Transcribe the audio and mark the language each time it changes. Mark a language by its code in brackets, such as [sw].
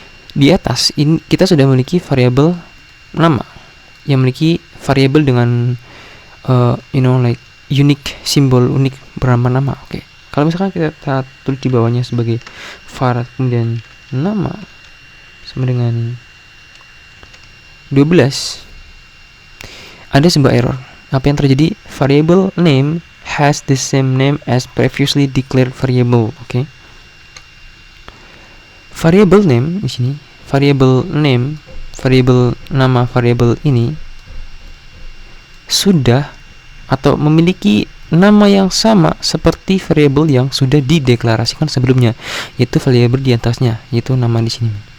[id] Di atas ini kita sudah memiliki variabel nama yang memiliki variabel dengan like unique simbol unik bernama nama. Oke. Kalau misalkan kita tulis di bawahnya sebagai var kemudian nama sama dengan 12, ada sebuah error. Apa yang terjadi? [en] Variable name has the same name as previously declared variable. Oke. [id] Variable name di sini, variable name, variable nama variable ini sudah atau memiliki nama yang sama seperti variable yang sudah dideklarasikan sebelumnya, yaitu variable di atasnya, yaitu nama di sini.